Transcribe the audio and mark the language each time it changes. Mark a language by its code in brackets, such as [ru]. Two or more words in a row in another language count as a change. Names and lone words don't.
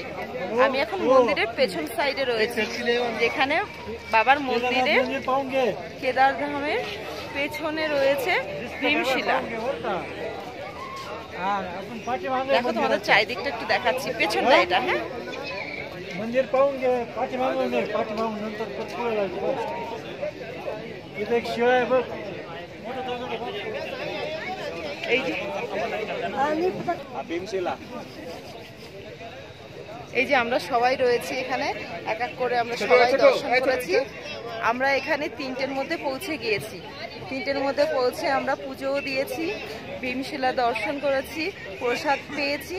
[bn] আমি এখন মন্দিরের পেছন সাইডে রয়েছি, যেখানে বাবার মন্দিরে কেদারধামের পেছনে রয়েছে ভীমশিলা। দেখো তোমাদের চারিদিকটা একটু দেখাচ্ছি, পেছনটা এটা। হ্যাঁ, [mr] मंदिर पाहूंगे पाठीमागून नंतर पुढे जायचं. इथे एक शिळा आहे बघ. [bn] এই যে আমরা সবাই রয়েছি এখানে, এক এক করে আমরা সবাই দর্শন করেছি। আমরা এখানে 3টের মধ্যে পৌঁছে গিয়েছি। 3টের মধ্যে পৌঁছে আমরা পুজোও দিয়েছি, ভীমশিলা দর্শন করেছি, প্রসাদ পেয়েছি।